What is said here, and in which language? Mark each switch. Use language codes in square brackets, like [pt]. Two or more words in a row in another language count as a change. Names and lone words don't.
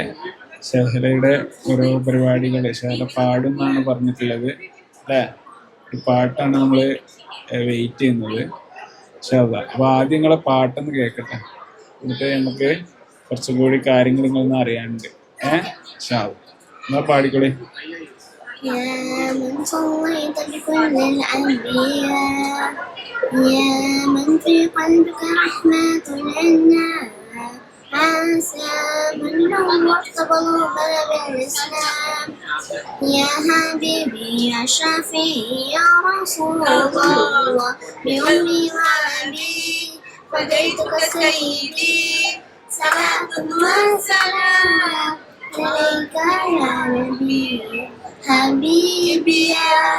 [ml] ഷഹലയുടെ ഓരോ പരിപാടികൾ ഷഹല പാടുന്നാണ് പറഞ്ഞിട്ടുള്ളത് അല്ലേ? ഈ പാട്ടാണ് നമ്മൾ വെയിറ്റ് ചെയ്യുന്നത്. അപ്പോൾ ആദ്യം നിങ്ങളെ പാട്ടൊന്ന് കേൾക്കട്ടെ, എന്നിട്ട് നമുക്ക് കുറച്ചും കൂടി കാര്യങ്ങൾ നിങ്ങളൊന്നും അറിയാനുണ്ട്. നിങ്ങൾ പാടിക്കോളി. [ar] يا من صليت بكل الأنبياء، يا من في قلبك رحمة للناس، عسى من نورت قلوبنا بالإسلام، يا حبيبي يا شفيعي يا رسول الله، بأمي وأبي فديتك سيدي، صلاة وسلام عليك يا نبي حبيبي يا